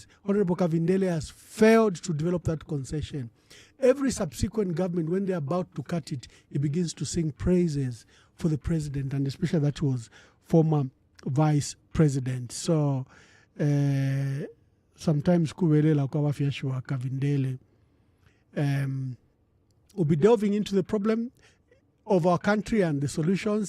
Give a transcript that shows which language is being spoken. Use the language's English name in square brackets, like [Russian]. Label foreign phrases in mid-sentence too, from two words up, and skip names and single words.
[English] Honorable Kavindele has failed to develop that concession. Every subsequent government, when they're about to cut it, he begins to sing praises for the president, and especially that was former vice president. So sometimes [Bemba] kubelela kwa wafiashwa Kavindele. [English] We'll be delving into the problem of our country and the solutions.